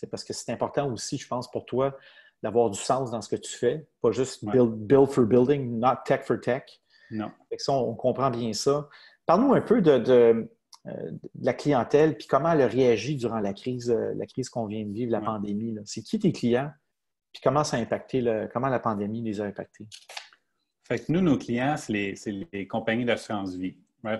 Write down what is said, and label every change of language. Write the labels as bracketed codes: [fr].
[fr] Parce que c'est important aussi, je pense, pour toi, d'avoir du sens dans ce que tu fais. Pas juste [en] build for building, not tech for tech. [fr] Non. Fait que ça, on comprend bien ça. Parle-nous un peu de la clientèle, puis comment elle a réagi durant la crise qu'on vient de vivre, la pandémie. Là. C'est qui tes clients? Puis comment ça a impacté, comment la pandémie les a impactés? Fait que nous, nos clients, c'est les compagnies d'assurance vie. Ouais?